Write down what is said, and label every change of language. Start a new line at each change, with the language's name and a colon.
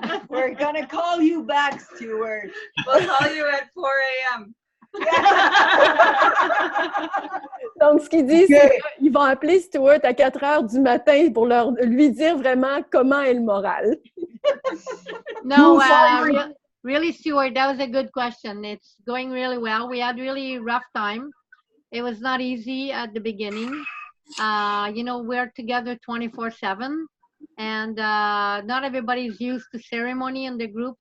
English: We're gonna call you back, Stuart. We'll call you at 4 a.m.
French: Donc, ce qu'ils disent, c'est qu'ils vont appeler Stuart à 4 heures du matin pour lui dire vraiment comment est le moral.
English: No, really, Stuart, that was a good question. It's going really well. We had really rough time. It was not easy at the beginning. You know, we're together 24/7, and not everybody's used to ceremony in the group.